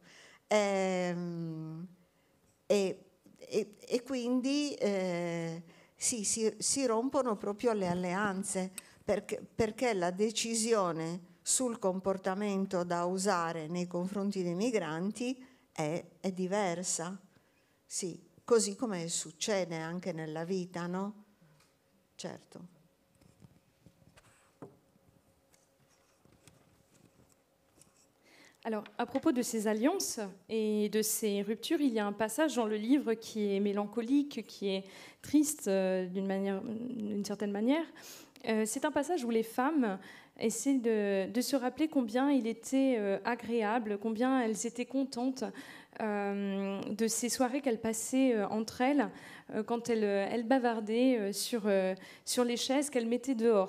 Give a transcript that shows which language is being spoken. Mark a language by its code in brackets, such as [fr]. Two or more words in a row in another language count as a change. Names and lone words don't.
[it] E quindi sì, si rompono proprio le alleanze, perché la decisione sul comportamento da usare nei confronti dei migranti è diversa. Sì, così come succede anche nella vita, no? Certo. [fr] Alors, à propos de ces alliances et de ces ruptures, il y a un passage dans le livre qui est mélancolique, qui est triste d'une certaine manière. C'est un passage où les femmes essaient de se rappeler combien il était agréable, combien elles étaient contentes de ces soirées qu'elles passaient entre elles, quand elles bavardaient sur les chaises qu'elles mettaient dehors.